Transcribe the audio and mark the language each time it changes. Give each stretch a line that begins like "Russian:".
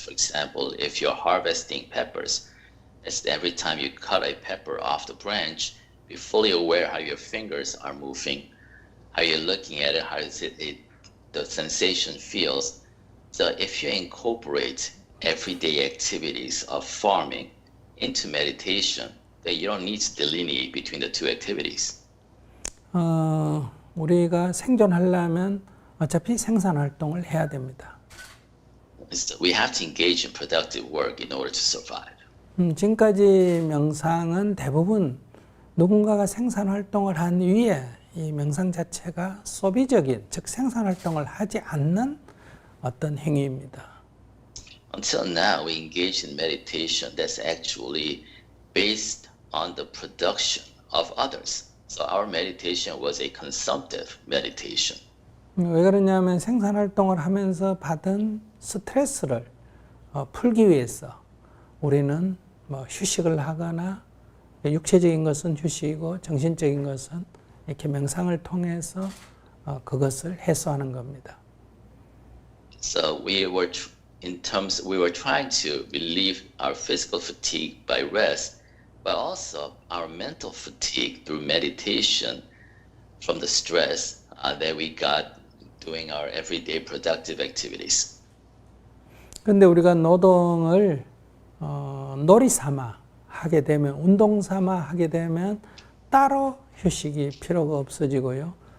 English: For example, if you're harvesting peppers, it's every time you cut a pepper off the branch, be fully aware how your fingers are moving, how you're looking at it, how is the sensation feels. So if you incorporate everyday activities of farming into meditation, then you don't need to delineate between the two activities.
Korean: 우리가 생존하려면 어차피 생산 활동을 해야 됩니다.
English: We have to engage in productive work in order to survive.
Korean: 지금까지 명상은 대부분 누군가가 생산 활동을 한 위에 이 명상 자체가 소비적인, 즉 생산 활동을 하지 않는 어떤 행위입니다.
English: Until now, we engage in meditation that's actually based on the production of others. So our meditation was a consumptive meditation.
Korean: 왜 그러냐면 생산 활동을 하면서 받은 스트레스를 풀기 위해서 우리는 뭐 휴식을 하거나 육체적인 것은 휴식이고 정신적인 것은 이렇게 명상을 통해서 그것을 해소하는 겁니다.
English: So we were trying to relieve our physical fatigue by rest, but also our mental fatigue through meditation from the stress that we got doing our everyday productive activities.
Korean: 그런데 우리가 노동을 놀이 삼아 하게 되면, 운동 삼아 하게 되면 따로 휴식이 필요가 없어지고요.